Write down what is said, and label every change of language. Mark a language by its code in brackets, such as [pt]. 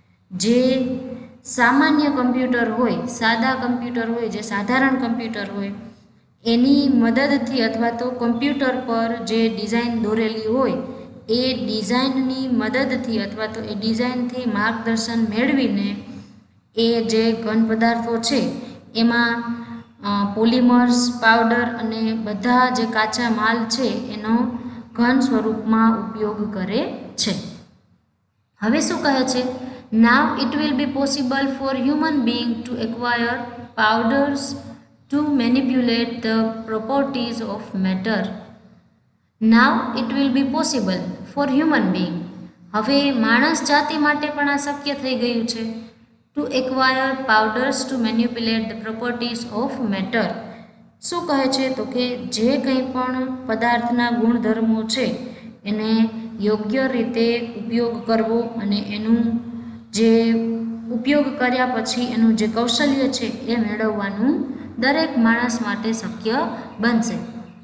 [gu] જે સામાન્ય કમ્પ્યુટર હોય, સાદા કમ્પ્યુટર હોય, જે સાધારણ કમ્પ્યુટર હોય એની મદદથી અથવા તો કમ્પ્યુટર પર જે ડિઝાઇન દોરેલી હોય એ ડિઝાઇનની મદદથી અથવા તો એ ડિઝાઇનથી માર્ગદર્શન મેળવીને એ જે ઘન પદાર્થો છે એમાં પોલિમર્સ, પાવડર અને બધા જે કાચા માલ છે એનો ઘન સ્વરૂપમાં ઉપયોગ કરે છે. હવે શું કહે છે? [en] Now it will be possible for human being to acquire powders to manipulate the properties of matter. Now it will be possible for human being. [gu] હવે માણસ જાતિ માટે પણ આ શક્ય થઈ ગયું છે. [en] To acquire powders to manipulate the properties of matter. [gu] શું કહે છે? તો કે જે કંઈ પણ પદાર્થના ગુણધર્મો છે એને યોગ્ય રીતે ઉપયોગ કરવો અને એનું જે ઉપયોગ કર્યા પછી એનું જે કૌશલ્ય છે એ મેળવવાનું દરેક માણસ માટે શક્ય બનશે.